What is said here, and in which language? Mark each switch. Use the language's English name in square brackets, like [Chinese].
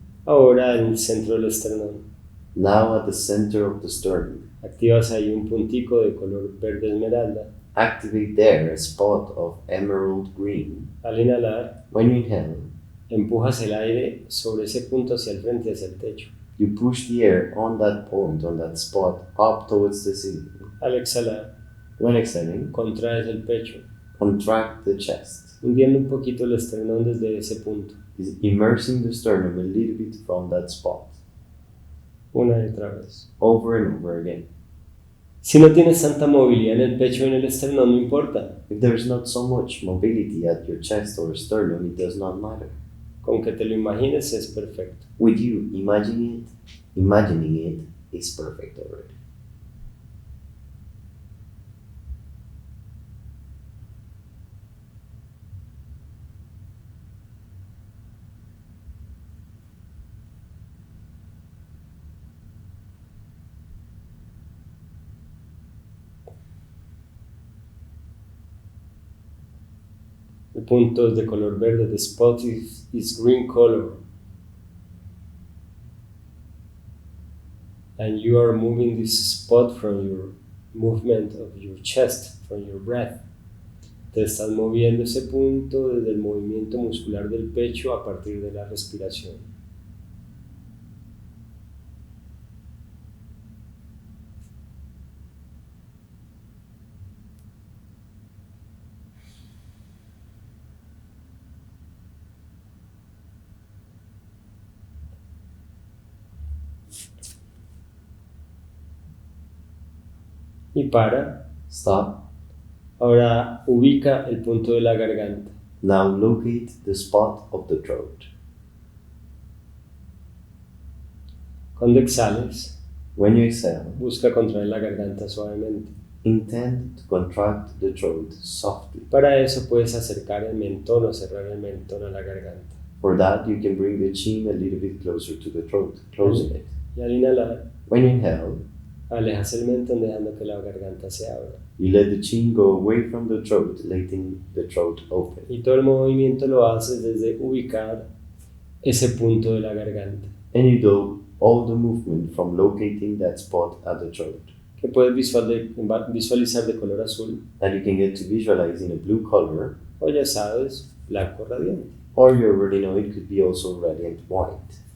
[Spanish] Ahora en el centro del esternón. [English] Now at the center of the sternum. [Spanish] Activas ahí un puntico de color verde esmeralda. [English] Activate there a spot of emerald green. [Spanish] Al inhalar, [English] When you inhale, [Spanish] empujas el aire sobre ese punto hacia el frente, hacia el techo. [English] you push the air on that point, on that spot, up towards the ceiling. [Spanish] Al exhalar, [English] When exhaling, [Spanish] contraes el pecho, [English] contract the chest. [Spanish] hundiendo un poquito el esternón desde ese punto. [English] Is immersing the sternum a little bit from that spot. [Spanish] Una y otra vez. [English] Over and over again. [Spanish] Si no tienes tanta movilidad en el pecho o en el esternón, no importa. [English] If there is not so much mobility at your chest or sternum, it does not matter. [Spanish] Con que te lo imagines es perfecto. [English] With you imagining it is perfect already. [Spanish] El punto es de color verde. [English] The spot is green color. And you are moving this spot from your movement of your chest, from your breath. [Spanish] Te estás moviendo ese punto desde el movimiento muscular del pecho a partir de la respiración. Y para. [English] Stop. [Spanish] Ahora ubica el punto de la garganta. [English] Now locate the spot of the throat. [Spanish] Cuando exhales, [English] When you exhale, [Spanish] busca contraer la garganta suavemente. [English] intend to contract the throat softly. [Spanish] Para eso puedes acercar el mentón o cerrar el mentón a la garganta. [English] For that, you can bring the chin a little bit closer to the throat, closing it. [Spanish] Y al inhalar, [English] When you inhale, [Spanish] alejas el mentón dejando que la garganta se abra. [English] you let the chin go away from the throat, letting the throat open. [Spanish] Y todo el movimiento lo haces desde ubicar ese punto de la garganta. [English] And you do all the movement from locating that spot at the throat. [Spanish] Que puedes visualizar de color azul, [English] That you can get to visualize in a blue color, [Spanish] o ya sabes, blanco radiante. [English] or you already know it could be also radiant white.